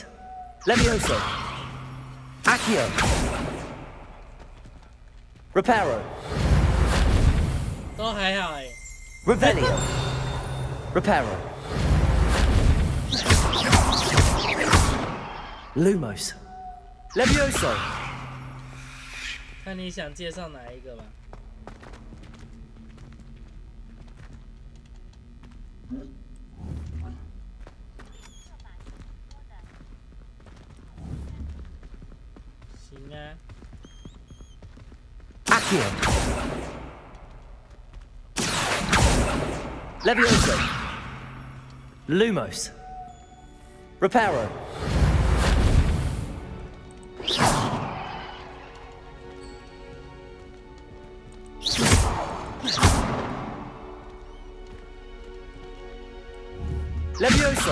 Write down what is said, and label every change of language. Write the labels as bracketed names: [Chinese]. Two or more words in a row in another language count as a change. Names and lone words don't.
[Chinese] Levioso. Accio. Reparo. 都还好哎。 Revelio. Reparo. Lumos. Levioso. 看你想介绍哪一个吧。行啊。 Accio. Levioso. Lumos. Reparo. Levioso.